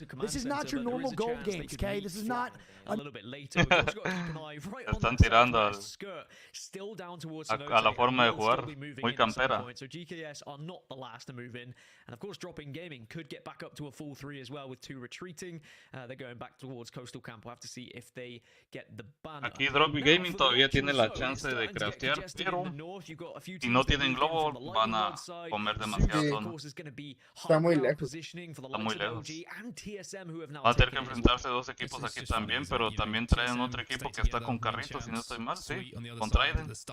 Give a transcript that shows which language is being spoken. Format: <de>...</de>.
<en>This is not your normal gold games, okay? This is not a little bit later. We've also got to keep an eye right on</en> <es>Están</es> <en>the</en> <es>tirando</es> <en>skirt, still down towards</en> <es>a la forma de jugar, muy campera.</es> <en>So GKS are not the last to move in, and of course Dropping Gaming could get back up to a full 3 as well with 2 retreating. They're going back towards Coastal Camp. We'll have to see if they get the banner.</en> <es>Aquí Dropping Gaming todavía tiene la chance de craftear, pero si no tienen globo van a comer demasiada zona. Está muy lejos. Está muy lejos. Van a tener que enfrentarse 2 equipos aquí también, pero también traen otro equipo que está con carritos, si no estoy mal, sí, con Trident.</es>